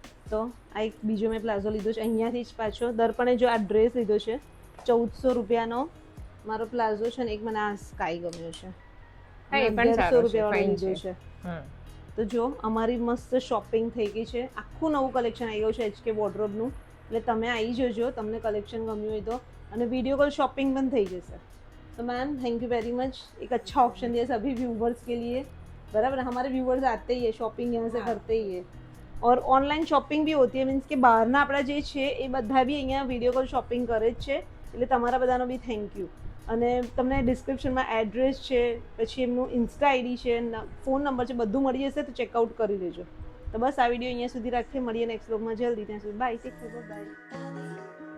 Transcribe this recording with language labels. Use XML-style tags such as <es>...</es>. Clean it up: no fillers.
<gu>તો આ એક બીજો મેં પ્લાઝો લીધો છે અહીંયાથી જ પાછો. દર્પણે જો આ ડ્રેસ લીધો છે 1400 રૂપિયાનો મારો પ્લાઝો છે ને. એક મને આ સ્કાય ગમ્યો છે, 1100 રૂપિયા લીધો છે. તો જો અમારી મસ્ત શોપિંગ થઈ ગઈ છે. આખું નવું કલેક્શન આવી ગયું છે HK વોર્ડરોબનું. એટલે તમે આવી જજો તમને કલેક્શન ગમ્યું હોય તો.</gu> <hi>અને वीडियो कॉल शॉपिंग बंद</hi> <gu>થઈ જશે.</gu> <hi>तो ma'am thank you very much. एक अच्छा ऑप्शन दिया सभी व्यूवर्स के लिए. बराबर, हमारे व्यूवर्स आते ही है, शॉपिंग यहाँ से करते ही है. और ऑनलाइन शॉपिंग भी होती है,</hi> <gu>मीन्स કે બહારના આપણા જે છે એ બધા બી અહીંયા વિડીયો કોલ શોપિંગ કરે જ છે. એટલે તમારા બધાનો બી થેન્ક યુ. અને તમને ડિસ્ક્રિપ્શનમાં એડ્રેસ છે, પછી એમનું ઇન્સ્ટા આઈડી છે, ફોન નંબર છે, બધું મળી જશે. તો ચેકઆઉટ કરી લેજો. તો બસ આ વિડીયો અહીંયા સુધી રાખીએ. મળીએ નેક્સ્ટ વ્લોગમાં જલ્દી. ત્યાં સુધી બાય. Take care, by.</gu>